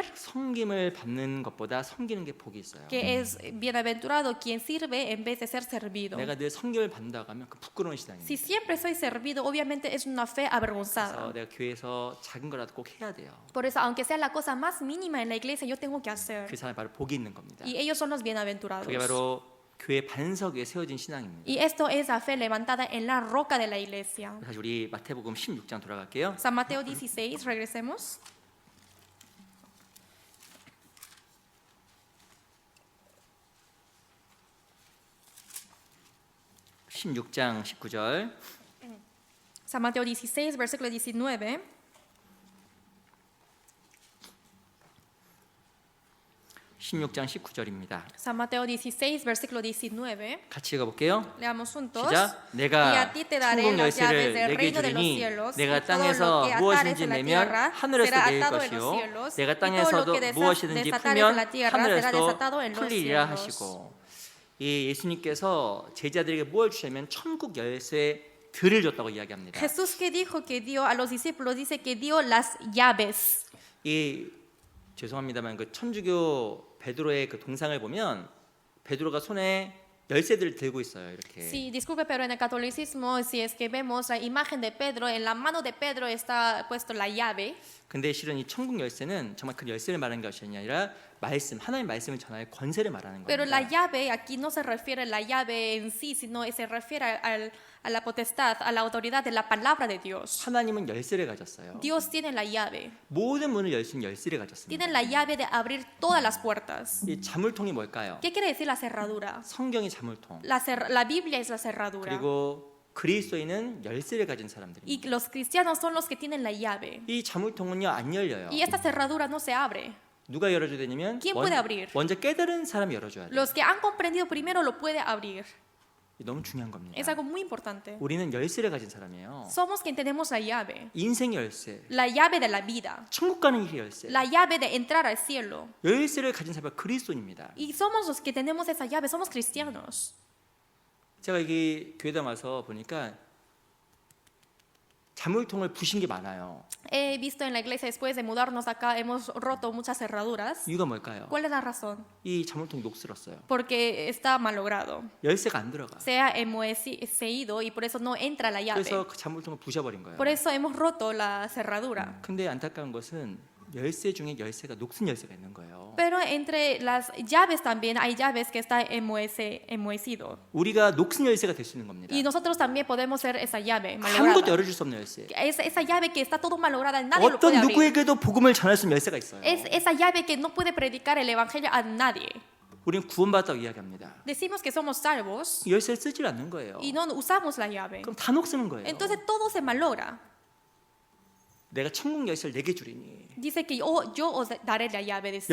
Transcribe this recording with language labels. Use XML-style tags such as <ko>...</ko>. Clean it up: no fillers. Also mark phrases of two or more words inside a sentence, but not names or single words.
<ko>섬김을 받는 것보다 섬기는 게 복이 있어요.</ko> <es>que es bienaventurado quien sirve en vez de ser servido.</es> <ko>내가 늘 섬김을 받는다고 하면 그 부끄러운 신앙입니다.</ko> <es>Si siempre soy servido, obviamente es una fe</es> <ko>그래서</ko> <es>avergonzada.</es> <ko>내가 교회에서 작은 거라도 꼭 해야 돼요.</ko> <es>Por eso, aunque sea la cosa más mínima en la iglesia, yo tengo que hacer.</es> <ko>그 사람이 바로 복이 있는 겁니다.</ko> <es>Y ellos son los bienaventurados.</es> <ko>그게 바로 교회 반석 위에 세워진 신앙입니다.</ko> <es>Y esto es la fe levantada en la roca de la iglesia.</es> <ko>다시 우리 마태복음 16장 돌아갈게요.</ko> <es>San Mateo 16, regresemos.</es> <ko>십 16장 19절.</ko> <es>San Mateo 16, versículo 19.</es> <ko>(16장 19절입니다)</ko> <es>San Mateo 16, versículo 19.</es> <ko>같이 읽어볼게요.</ko> <es>Leamos juntos.</es> <ko>시작.</ko> <es>Y</es> <ko>내가</ko> <es>a ti te daré</es> <ko>천국</ko> <es>las llaves</es> <ko>열쇠를</ko> <es>del</es> <ko>내게</ko> <es>reino de los</es> <ko>주리니</ko> <es>cielos.</es> <ko>내가</ko> <es>Y todo lo</es> <ko>땅에서</ko> <es>que atares</es> <ko>무엇이든지</ko> <es>en la</es> <ko>내면</ko> <es>tierra</es> <ko>하늘에서</ko> <es>será</es> <ko>내릴</ko> <es>atado en los</es> <ko>것이요</ko> <es>cielos.</es> <ko>내가</ko> <es>Y todo lo</es> <ko>땅에서도</ko> <es>que</es> <ko>무엇이든지</ko> <es>desatares en la</es> <ko>풀면</ko> <es>tierra será</es> <ko>하늘에서도</ko> <es>desatado en los</es> <ko>풀리리라</ko> <es>cielos.</es> <ko>하시고 이 예수님께서 제자들에게 무엇을 주시냐면 천국 열쇠 들을 줬다고 이야기합니다.</ko> <es>Jesús que dijo que dio a los discípulos, dice que dio las llaves.</es> <ko>이 죄송합니다만 그 천주교 베드로의 그 동상을 보면 베드로가 손에 열쇠들을 들고 있어요. 이렇게.</ko> <es>Sí, disculpe, pero en el catolicismo, si es que vemos la imagen de Pedro, en la mano de Pedro está puesto la llave.</es> <ko>근데 실은 이 천국 열쇠는 정말 그 열쇠를 말하는 것이 아니라 말씀, 하나님의 말씀을 전할 권세를 말하는</ko> <es>Pero la</es> <ko>겁니다.</ko> <es>llave aquí no se refiere a la llave en sí, sino se refiere a la potestad, a la autoridad de la palabra de Dios.</es> <ko>하나님은 열쇠를 가졌어요.</ko> <es>Dios tiene la llave.</es> <ko>모든 문을 열 수 있는 열쇠를</ko> <es>Tiene</es> <ko>가졌습니다.</ko> <es>la llave de abrir todas las puertas.</es> <ko>이 자물통이 뭘까요?</ko> <es>¿Qué quiere decir la cerradura?</es> <ko>성경이 자물통.</ko> <es>La Biblia es la cerradura.</es> <ko>그리고 그리스도인은 열쇠를 가진</ko> <es>Y</es> <ko>사람들입니다.</ko> <es>los cristianos son los que tienen la llave.</es> <ko>이 자물통은요 안 열려요.</ko> <es>Y esta cerradura no se abre.</es> <ko>누가 열어줘야 되냐면</ko> <es>¿Quién puede abrir?</es> <ko>먼저 깨달은 사람이 열어줘야 돼요.</ko> <es>Los que han comprendido primero lo puede abrir.</es> <ko>너무 중요한 겁니다.</ko> <es>Es algo muy importante.</es> <ko>우리는 열쇠를 가진 사람이에요.</ko> <es>Somos quien tenemos la llave.</es> <ko>인생의 열쇠,</ko> <es>La llave de la vida.</es> <ko>천국 가는 길의 열쇠.</ko> <es>La llave de entrar al cielo.</es> <ko>열쇠를 가진 사람이 그리스도인입니다.</ko> <es>Y somos los que tenemos esa llave. Somos cristianos.</es> <ko>제가 여기 교회당 와서 보니까 자물통을 부신 게 많아요.</ko> <es>He visto en la iglesia después de mudarnos acá hemos roto muchas cerraduras.</es> <ko>이유가 뭘까요?</ko> <es>¿Cuál es la razón?</es> <ko>이 자물통이 녹슬었어요.</ko> <es>Porque está malogrado.</es> <ko>열쇠가 안 들어가.</ko> <es>Se ha enmohecido y por eso no entra la llave.</es> <ko>그래서 그 자물통을 부셔버린 거예요.</ko> <es>Por eso hemos roto la cerradura.</es> <ko>근데 안타까운 것은 열쇠 중에 열쇠가 녹슨 열쇠가 있는 거예요.</ko> <es>Pero entre las llaves también hay llaves que están enmohecido.</es> <ko>우리가 녹슨 열쇠가 될 수 있는 겁니다.</ko> <es>Y nosotros también podemos ser esa llave</es> <ko>아무것도</ko> <es>malograda.</es> <ko>열어줄 수 없는 열쇠.</ko> <es>Esa llave que está todo malograda, nadie lo puede</es> <ko>어떤</ko> <es>abrir.</es> <ko>누구에게도 복음을 전할 수 있는 열쇠가 있어요.</ko> <es>Es esa llave que no puede predicar el evangelio a nadie.</es> <ko>우리는 구원받았다고 이야기합니다.</ko> <es>Decimos que somos salvos</es> <ko>이 열쇠를 쓰질 않는 거예요.</ko> <es>y no usamos la llave.</es> <ko>그럼 다 녹쓰는 거예요.</ko> <es>Entonces todo se malogra.</es> <ko>내가 천국 열쇠를 내게 주리니.</ko> <es>Dice que yo os daré la llave de cielo.</es>